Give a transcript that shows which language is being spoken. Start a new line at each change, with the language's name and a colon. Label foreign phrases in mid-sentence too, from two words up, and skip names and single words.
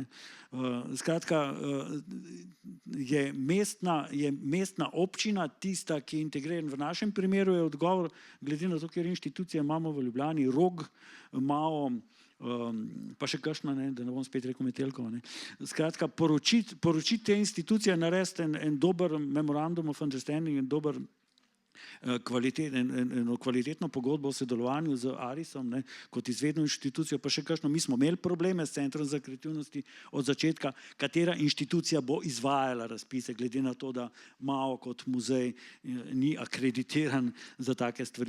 Slovenian: Skratka, je mestna občina tista, ki je integrirana. V našem primeru je odgovor, glede na to, ker inštitucije imamo v Ljubljani, Rog, Mao, pa še kakšna, da ne bom spet rekel Metelko. Skratka, poročiti te institucije, narediti en dober
English: memorandum of understanding,
Slovenian: en dober kvalitetno pogodbo o sodelovanju z Arisom, ne, kot izvedno inštitucijo, pa še kakšno. Mi smo imeli probleme s Centrom za kreativnosti od začetka, katera inštitucija bo izvajala razpise, glede na to, da Mao kot muzej ni akreditiran za take stvari.